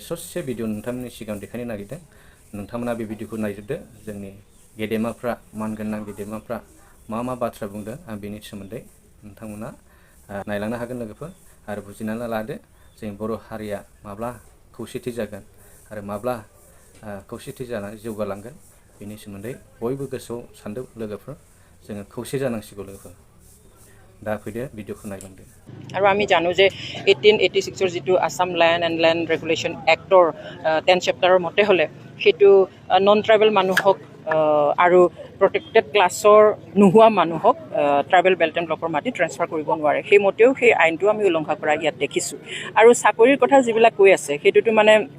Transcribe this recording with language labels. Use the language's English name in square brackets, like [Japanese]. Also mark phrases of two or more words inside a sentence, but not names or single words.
[Bodo] ससे भिडिअ नोंथांमोननि सिगाङाव देखायनो नागिरदों नोंथांमोना बे भिडिअखौ नायजोबदो जोंनि गेदेमाफ्रा मानगोनां गेदेमाफ्रा मा बाथ्रा बुंदों आं बेनि सोमोन्दै नोंथांमोना नायलांनो हागोन लोगोफोर आरो बुजिनानै लादो जों बर' हारिया माब्ला खौसेथि जागोन आरो माब्ला खौसेथि जानानै जौगालांगोन बेनि सोमोन्दै बयबो गोसोआव सानदों लोगोफोर जोङो खौसे जानांसिगौ लोगोफोर दा फैदो भिडिअखौ नायलांदो [Assamese] আৰু আমি জানো যে 1886 যিটো আসাম ল্যান্ড এণ্ড ল্যান্ড ৰেগুলেশ্যন এক্টৰ 10 চেপ্টাৰৰ মতে হ'লে সেইটো [English] non tribal [Assamese] মানুহক আৰু [English] protected classৰ [Assamese] নোহোৱা মানুহক [English] tribal belt and blockৰ [Assamese] মাটি ট্ৰেন্সফাৰ কৰিব নোৱাৰে সেই মতেও সেই আইনটো আমি উলংঘা কৰা ইয়াত দেখিছোঁ আৰু চাকৰিৰ কথা যিবিলাক কৈ আছে সেইটোতো মানে